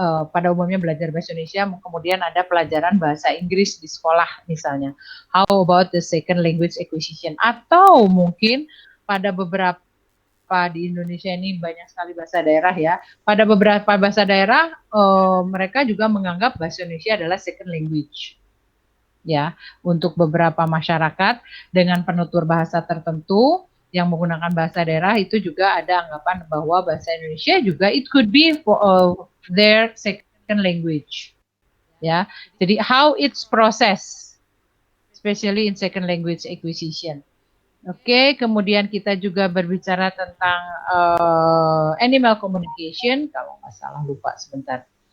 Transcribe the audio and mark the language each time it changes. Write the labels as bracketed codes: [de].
[id] pada umumnya belajar bahasa Indonesia, kemudian ada pelajaran bahasa Inggris di sekolah misalnya. [en] How about the second language acquisition? [id] Atau mungkin pada beberapa di Indonesia ini banyak sekali bahasa daerah ya. Pada beberapa bahasa daerah mereka juga menganggap bahasa Indonesia adalah second language. Ya, untuk beberapa masyarakat dengan penutur bahasa tertentu yang menggunakan bahasa daerah itu juga ada anggapan bahwa bahasa Indonesia juga [en] it could be for, their second language. [id] Ya, jadi [en] how it's process, especially in second language acquisition. [id] Oke, kemudian kita juga berbicara tentang animal communication, kalau nggak salah lupa sebentar.